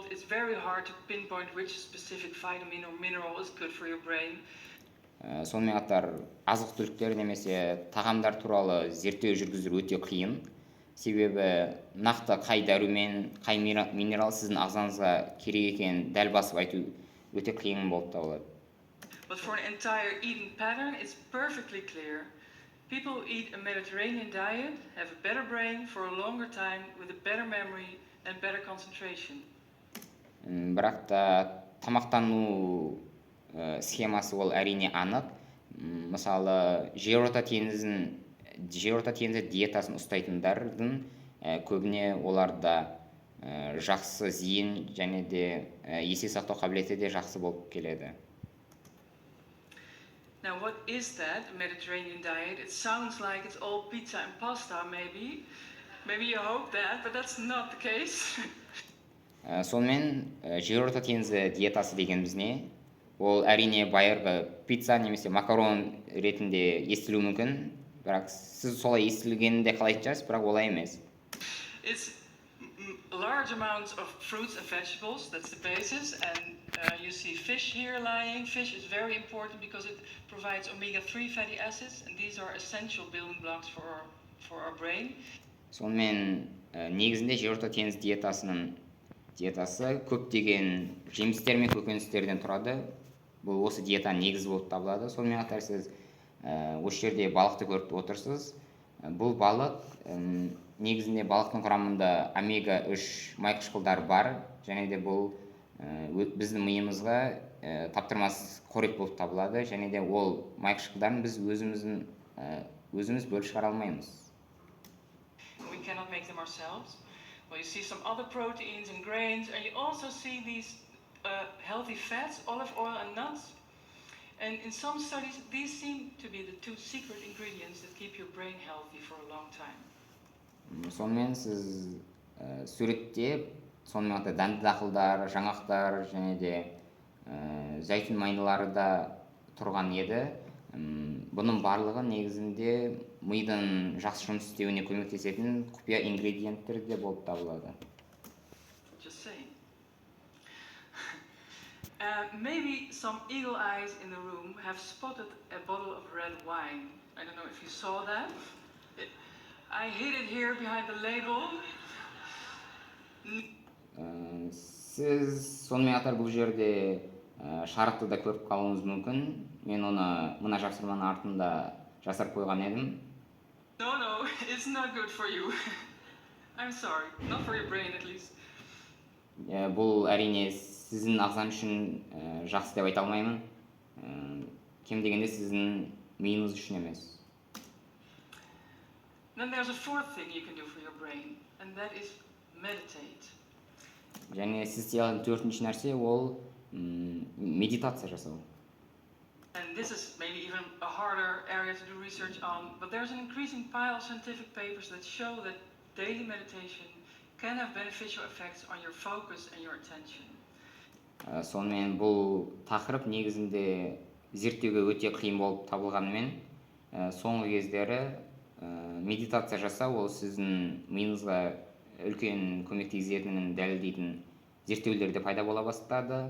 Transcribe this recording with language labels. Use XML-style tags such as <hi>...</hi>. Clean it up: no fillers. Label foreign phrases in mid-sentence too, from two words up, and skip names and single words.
<en>It's very hard to pinpoint which specific vitamin or mineral is good for your brain.</en> <kk>Сонымен қатар азық-түліктер немесе тағамдар туралы зерттеу жүргізу өте қиын. Себебі нақты қай дәрумен, қай минерал сіздің ағзаңызға керек екенін дәл басып айту өте қиын болып табылады.</kk> <en>But for an entire eating pattern, it's perfectly clear. People who eat a Mediterranean diet have a better brain for a longer time with a better memory and better concentration.</en> <kk>Бірақ та тамақтану схемасы ол әрине анық. Мысалы, жерорта теңізі диетасын ұстайтындардың көбіне оларда жақсы зейін және де есте сақтау қабілеті де жақсы болып келеді.</kk> <en>Now, what is that, a Mediterranean diet? It sounds like it's all pizza and pasta, maybe. Maybe you hope that, but that's not the case.</en> <kk>Сонымен, жерорта теңізі диетасы дегеніміз не? Ол әрине байырғы пицца немесе макарон ретінде естілуі мүмкін, бірақ сіз солай естілгенінде қалай айтасыз, бірақ олай емес.</kk> <en>It's large amounts of fruits and vegetables, that's the basis, and you see fish here lying. Fish is very important because it provides omega-3 fatty acids, and these are essential building blocks for our brain.</en> <kk>Сонымен, негізінде жерорта теңіз диетасы көптеген жемістер мен көкөністерден тұрады. Бұл осы диетаның негізі болып табылады. Сонымен қатар сіз осы жерде балықты көріп отырсыз. Бұл балық негізінде балықтың құрамында омега-3 майқышқылдар бар, және де бұл біздің миымызға таптырмас қорек болып табылады, және де ол майқышқылдарын біз өзіміз бөліп шығара алмаймыз.</kk> <en>We cannot make them ourselves. Well, you see some other proteins and grains, and you also see these healthy fats, olive oil and nuts. And in some studies, these seem to be the two secret ingredients that keep your brain healthy for a long time.</en> <kk>Сонымен сіз суретте сонымен қатар дәнді дақылдар, жаңғақтар және де зәйтүн майнылары да тұрған еді. Бұның барлығы негізінде мидың жақсы жұмыс істеуіне көмектесетін құпия ингредиенттер де болып табылады.</kk> <en>Just saying. Maybe some eagle eyes in the room have spotted a bottle of red wine. I don't know if you saw that. I hid it here behind the label.</en> <kk>Сіз сонымен қатар бұл жерде шарықты да көріп қалуыңыз мүмкін. Мен оны мына жапсырманың артында жасырып қойған едім.</kk> <en>No, it's not good for you. I'm sorry, not for your brain at least.</en> <kk>Бұл әрине сіздің ағзаңыз үшін жақсы деп айта алмаймын. Кем дегенде сіздің миыңыз үшін емес.</kk> <en>Then there's a fourth thing you can do for your brain, and that is meditate.</en> <kk>Және сіз істей алатын төртінші нәрсе ол медитация жасау.</kk> <en>And this is maybe even a harder area to do research on, but there's an increasing pile of scientific papers that show that daily meditation can have beneficial effects on your focus and your attention.</en> <kk>Сонымен бұл тақырып негізінде зерттеуге өте қиын болып табылғанымен, соңғы кездері медитация жасау ол сіздің миыңызға үлкен көмек тигізетінін дәлелдейтін зерттеулер де пайда бола бастады.</kk>